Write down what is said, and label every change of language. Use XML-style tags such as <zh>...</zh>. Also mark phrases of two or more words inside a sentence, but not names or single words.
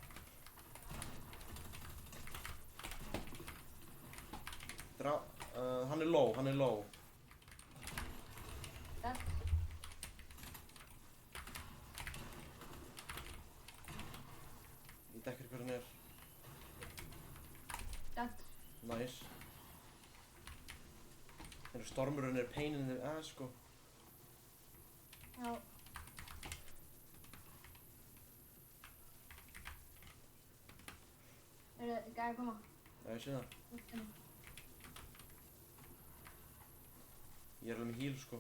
<is>Hann er low. Dead. Ég dekkir hver hann er. Dead. Nice. Stormurinn er</is> <en>pain in the ass,</en> <is>sko. Já. Gæði að koma. Já, ég sé það. Ég er alveg með heal, sko.</is>